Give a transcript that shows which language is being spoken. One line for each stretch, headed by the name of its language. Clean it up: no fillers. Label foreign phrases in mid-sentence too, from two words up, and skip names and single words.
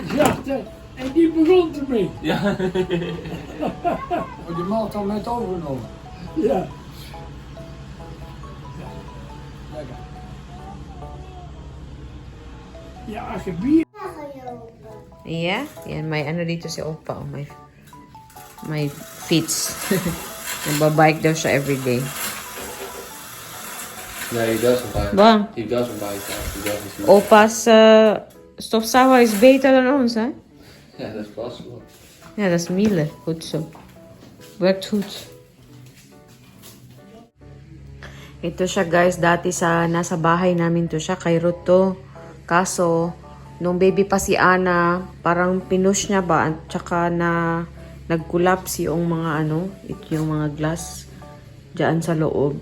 Dutch: zachte. En die begon ermee. Ja. Oh, die man had al net overgenomen. Ja. Lekker. Ja, als je bier... Ja,
Filipino: yan may ano dito si Opa. Oh, may feeds. Nagbabike daw siya everyday.
Dutch: Nee,
English: he doesn't bite. Bang, He doesn't bite. He doesn't.
Dutch: Opa's stofzuiger is beter dan ons, hè? Ja, dat is possible. Ja, dat is Miele. Goed zo. Werkt goed.
Filipino: Ito siya, guys. Dati nasa bahay namin to siya. Kay Ruth to. Kaso, nung baby pa si Ana, parang pinush niya ba? At saka nag-collapse yung mga yung mga glass dyan sa loob.